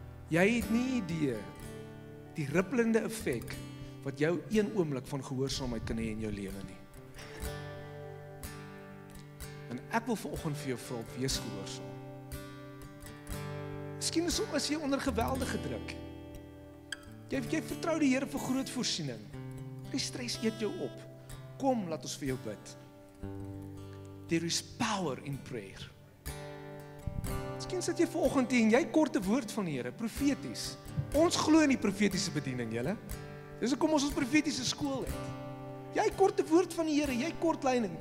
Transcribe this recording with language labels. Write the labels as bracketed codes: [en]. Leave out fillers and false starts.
[af] Jy het nie idee die rippelende effek wat jou een oomblik van gehoorsaamheid kan hê in jou lewe nie. En ek wil vanoggend vir jou vra, wees gehoorsaam. Miskien is jy onder geweldige druk. Jy vertrou die Here vir groot voorsiening. Die stres eet jou op. Kom, laat ons vir jou bid. [en] There is power in prayer. [af] Miskien sit jy vanoggend hier en jy kort 'n woord van die Here, profeties. Ons glo in die profetiese bediening, julle. Dis hoekom ons profetiese skool het. Jy kort 'n woord van die Here, jy kort leiding.